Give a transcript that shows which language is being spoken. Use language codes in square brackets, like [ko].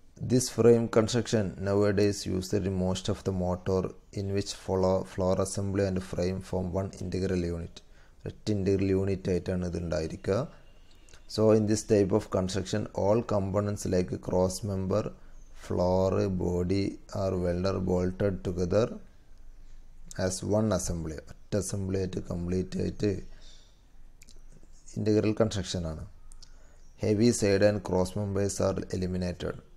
[en] This frame construction nowadays used in most of the motor, in which floor assembly and frame form one integral unit. [ml] ഒറ്റ integral unit ആയിട്ടാണ് ഇത് ഉണ്ടായിരിക്കുക. [en] So in this type of construction, all components like cross member, floor, body are welded bolted together as one assembly. [ml] ഒറ്റ assembly ആയിട്ട് complete ആയിട്ട് integral construction ആണ്. [en] Heavy side and cross members are eliminated.